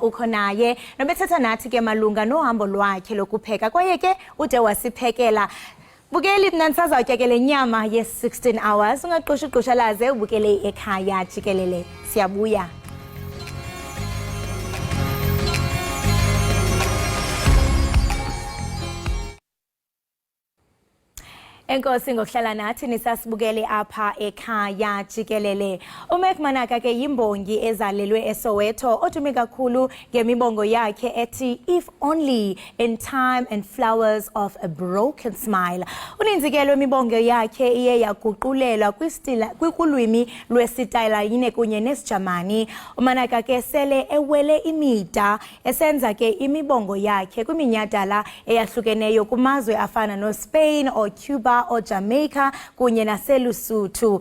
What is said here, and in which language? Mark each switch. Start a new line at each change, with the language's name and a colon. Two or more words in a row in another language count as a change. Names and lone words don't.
Xhosa: ukhonaye nobethetha nathi ke malunga nohambo lwakhe lokupheka kwaye ke ude wasiphekela bukeli mna nisazawutya le nyama ye 16 hours ungaqusha laze ubukele ekhaya Jikelele siyabuya Enkosi ngokuhlala nathi nisasibukele apha ekhaya Jikelele. uMac Manaka ke yimbongi ezalelwe eSoweto odume kakhulu ngemibongo yakhe ethi
English: if only in time and flowers of a broken smile.
Xhosa: Uninzi ke lwemibongo yakhe iye yaguqulelwa kulwimi lwesitayela kunye nesijamani. uManaka ke sele ewele imida esenza ke imibongo yakhe kwiminyadala eyahlukeneyo kumazwe afana no Spain or Cuba o Jamaica kunye naseLusuthu.